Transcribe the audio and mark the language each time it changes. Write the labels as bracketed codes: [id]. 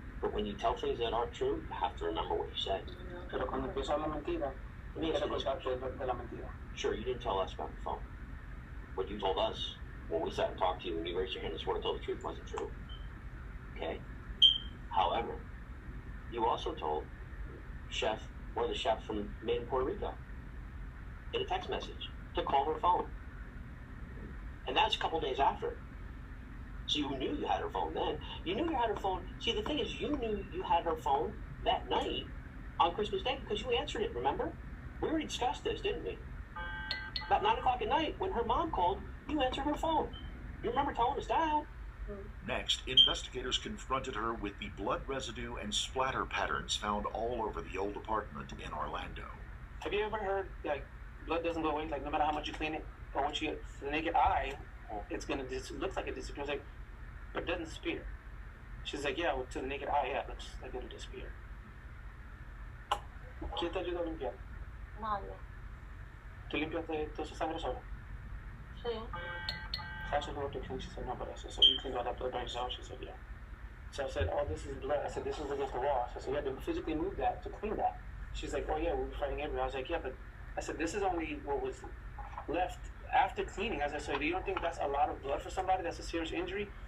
[en] But when you tell things that aren't true, you have to remember what you said. [es] Pero cuando empiezo a hablar mentira, tienes que recordarte de la mentira. [en] Sure, you didn't tell us about the phone. What you told us when we sat and talked to you and you raised your hand and swore to tell the truth wasn't true. Okay? However, you also told one of the chefs from Made in Puerto Rico, in a text message, to call her phone. And that's a couple days after. So you knew you had her phone then. You knew you had her phone. See, the thing is, you knew you had her phone that night on Christmas Day because you answered it, remember? We already discussed this, didn't we? About 9 o'clock at night, when her mom called, you answered her phone. You remember telling us that? Next, investigators confronted her with the blood residue and splatter patterns found all over the old apartment in Orlando. Have you ever heard, like, blood doesn't go away, like, no matter how much you clean it, or once you, to the naked eye, it's gonna, it looks like it disappears, like, but it doesn't disappear. She's like, yeah, well, to the naked eye, yeah, it looks like it'll disappear. [es] ¿Quién te ayudó a limpiar? Nadie. ¿Tú limpiaste toda esa sangre sola? Sí. [en] I asked her to clean. She said, no, but I said, so you cleaned all that blood by yourself? She said, yeah. So I said, oh, this is blood. I said, this is against the wall. So I said, you had to physically move that to clean that. She's like, oh, yeah, we were fighting everywhere. I was like, yeah, but I said, this is only what was left after cleaning. I said, so do you don't think that's a lot of blood for somebody? That's a serious injury?